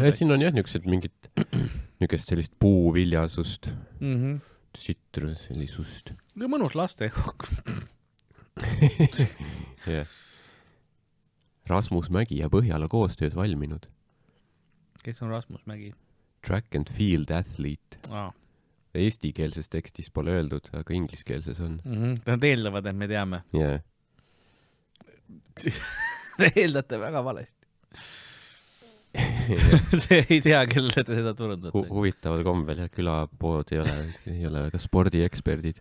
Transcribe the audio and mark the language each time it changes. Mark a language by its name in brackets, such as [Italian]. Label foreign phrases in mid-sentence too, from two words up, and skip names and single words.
[Estonian] Siin on jah niisugused mingit niisugust sellist puuviljasust, sitruselisust. Mõnus laste jook. Rasmus Mägi ja Põhjala koostöös valminud. Kes on Rasmus Mägi? [English] Track and field athlete. [Estonian] Eestikeelses tekstis pole öeldud, aga ingliskeelses on. Nad eeldavad, et me teame. Te eeldate väga valesti. See ei tea, kellele te seda turundate. Huvitaval kombel, jah, külapood ei ole väga spordieksperdid.